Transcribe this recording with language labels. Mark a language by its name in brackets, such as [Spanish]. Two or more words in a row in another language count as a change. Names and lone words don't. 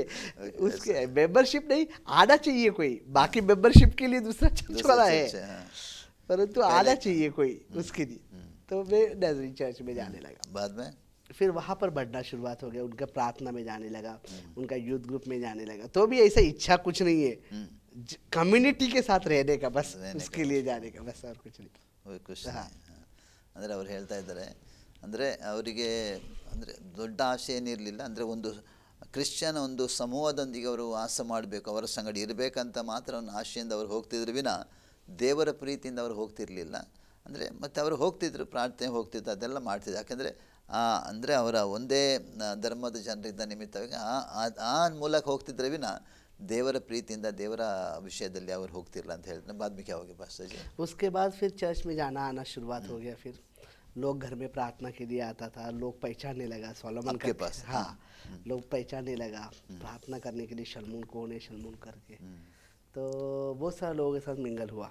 [Hindi] उसके मेंबरशिप नहीं आना चाहिए कोई, बाकी मेंबरशिप के लिए दूसरा चर्च वाला है, परंतु आना चाहिए कोई उसके लिए। तो मैं नाजरीन चर्च में जाने लगा। बाद में फिर वहाँ पर बढ़ना शुरुआत हो गया, उनका प्रार्थना में जाने लगा, उनका यूथ ग्रुप में जाने लगा। तो भी ऐसा इच्छा कुछ नहीं है, कम्युनिटी के साथ रहने का, बस उसके लिए जाने का, बस और कुछ नहीं। [Kannada] कुछ ಅಂದರೆ ಅವ್ರು ಹೇಳ್ತಾ ಇದ್ದಾರೆ, ಅಂದರೆ ಅವರಿಗೆ ಅಂದರೆ ದೊಡ್ಡ ಆಶೆ ಏನಿರಲಿಲ್ಲ, ಅಂದರೆ ಒಂದು ಕ್ರಿಶ್ಚಿಯನ್ ಒಂದು ಸಮೂಹದೊಂದಿಗೆ ಅವರು ವಾಸ ಮಾಡಬೇಕು, ಅವರ ಸಂಗಡ ಇರಬೇಕಂತ ಮಾತ್ರ ಒಂದು ಆಶೆಯಿಂದ ಅವರು ಹೋಗ್ತಿದ್ರು ವಿನ ದೇವರ ಪ್ರೀತಿಯಿಂದ ಅವರು ಹೋಗ್ತಿರ್ಲಿಲ್ಲ. ಅಂದರೆ ಮತ್ತು ಅವರು ಹೋಗ್ತಿದ್ರು, ಪ್ರಾರ್ಥನೆ ಹೋಗ್ತಿದ್ರು, ಅದೆಲ್ಲ ಮಾಡ್ತಿದ್ರು. ಯಾಕೆಂದರೆ ಅಂದರೆ ಅವರ ಒಂದೇ ಧರ್ಮದ ಜನರಿದ್ದ ನಿಮಿತ್ತವಾಗಿ ಆ ಮೂಲಕ ಹೋಗ್ತಿದ್ರೆ ವಿನ ದೇವರ ಪ್ರೀತಿಯಿಂದ ದೇವರ ವಿಷಯದಲ್ಲಿ ಅವರು ಹೋಗ್ತಿರಲ್ಲ ಅಂತ ಹೇಳ್ತಾರೆ. [Hindi] बाद में क्या हो गया पास्टर जी? उसके बाद फिर चर्च में जाना आना शुरुआत हो गया। फिर लोग घर में प्रार्थना के लिए आता था, लोग पहचानने लगा सोलोमन आपके पास? हाँ, लोग पहचानने लगा प्रार्थना करने के लिए, शलमून कौन है शलमून करके। तो बहुत सारे लोगों के साथ मिंगल हुआ।